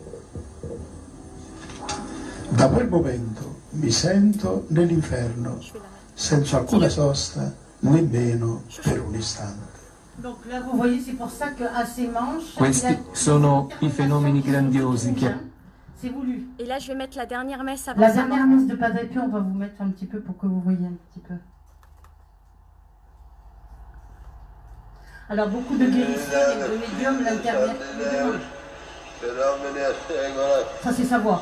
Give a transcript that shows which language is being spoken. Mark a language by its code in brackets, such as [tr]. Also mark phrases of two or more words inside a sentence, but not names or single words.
[it] Da quel momento mi sento nell'inferno, senza alcuna sosta, nemmeno per un istante. Questi sono i fenomeni grandiosi che... [fr] Et là, je vais mettre la dernière messe avant La sa dernière mort. messe de Padre Pio, on va vous mettre un petit peu pour que vous voyez un petit peu. Alors, beaucoup de guérisseurs et de médiums l'internet. Ça, c'est sa voix.